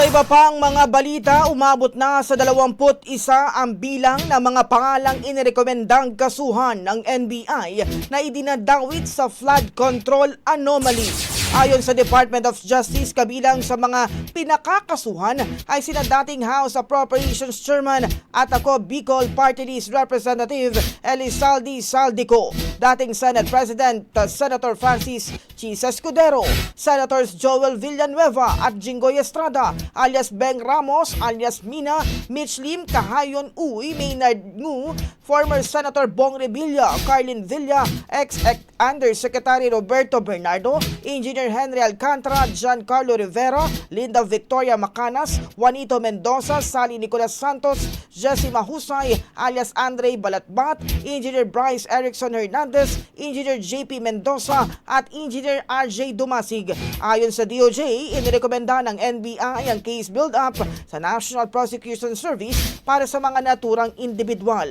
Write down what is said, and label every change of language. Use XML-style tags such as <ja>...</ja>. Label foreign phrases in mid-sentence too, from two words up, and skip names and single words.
<tl>Iba pang mga balita, umabot na sa 21 ang bilang ng mga pangalang inirekomendang kasuhan ng NBI na idinadawit sa</tl> <en>flood control anomaly.</en> <tl>Ayon sa Department of Justice, kabilang sa mga pinakakasuhan ay sina dating</tl> <en>House Appropriations Chairman</en> <tl>at ako Bicol Party List Representative Elizalde Saldico, dating</tl> <en>Senate President</en> <tl>Senator Francis Chis Escudero, Senators Joel Villanueva at Jinggoy Estrada alias Beng Ramos alias Mina, Mitch Lim, Kahayon Uy, Maynard Ngu, former Senator Bong Revilla, Carlin Villa, ex-Undersecretary Roberto Bernardo, Engineer Henry Alcantara, Giancarlo Rivera, Linda Victoria Macanas, Juanito Mendoza, Sally Nicolas Santos, Jessie Mahusay alias Andre Balatbat, Engineer Bryce Erickson Hernandez, Engineer JP Mendoza at Engineer RJ Dumasig. Ayon sa DOJ, inirekomenda ng NBI ang</tl> <en>case build-up</en> <tl>sa National Prosecution Service para sa mga naturang individual.</tl>